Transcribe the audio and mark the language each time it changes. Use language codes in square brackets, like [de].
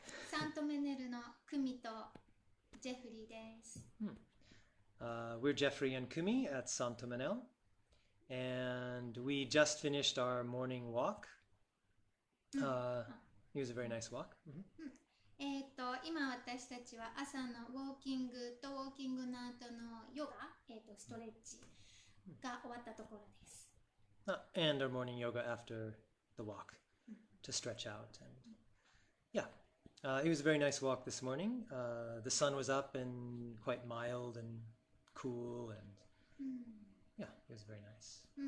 [ja] サントメネルのクミとジェフリーです。 [en] We're Jeffrey and Kumi at Sant-o-menel, and we just finished our morning walk. It was a very nice walk. [ja] 今私たちは朝のウォーキングとウォーキングの後のヨガ、ストレッチが終わったところです。 [en] And our morning yoga after the walk to stretch out. And yeah, it was a very nice walk this morning. The sun was up and quite mild and cool, and yeah, it was very nice.